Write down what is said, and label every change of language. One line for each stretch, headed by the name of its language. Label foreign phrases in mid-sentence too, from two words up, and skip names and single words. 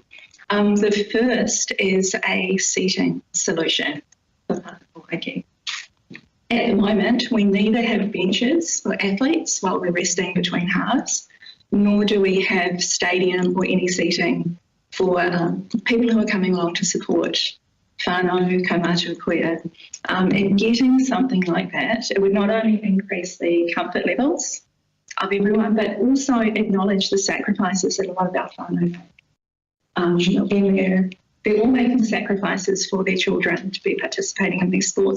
English: The first is a seating solution for Kaikohe. At the moment, we neither have benches for athletes while we're resting between halves, nor do we have stadium or any seating for people who are coming along to support
Māori: whānau, kaumātua koea.
English: And getting something like that, it would not only increase the comfort levels of everyone, but also acknowledge the sacrifices that a lot of our whānau make. They're all making sacrifices for their children to be participating in these sports.